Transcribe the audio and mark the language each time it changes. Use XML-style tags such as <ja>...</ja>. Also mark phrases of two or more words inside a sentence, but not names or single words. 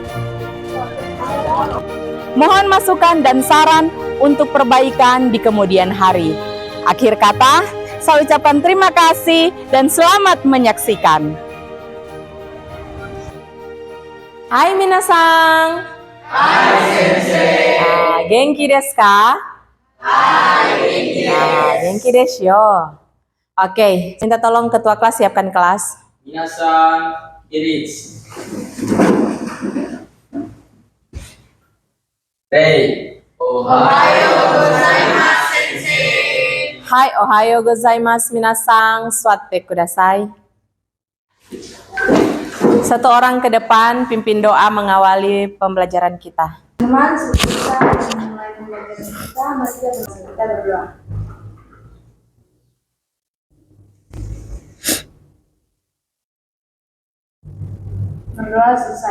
<id>Mohon masukan dan saran untuk perbaikan di kemudian hari. Akhir kata, saya ucapkan terima kasih dan selamat menyaksikan.</id> <ja>はい、皆さん. はい、先生. 元気ですか? はい、元気です. 元気ですよ.</ja> <id>Oke, minta tolong ketua kelas siapkan kelas.</id> <ja>皆さん、Irits. Hey, おはようございます先生. はい、おはようございます皆さん、座ってください.</ja> <id>Satu orang ke depan pimpin doa mengawali pembelajaran kita. Teman, sebelum kita memulai pembelajaran kita, mari kita berdoa. Berdoa selesai.</id>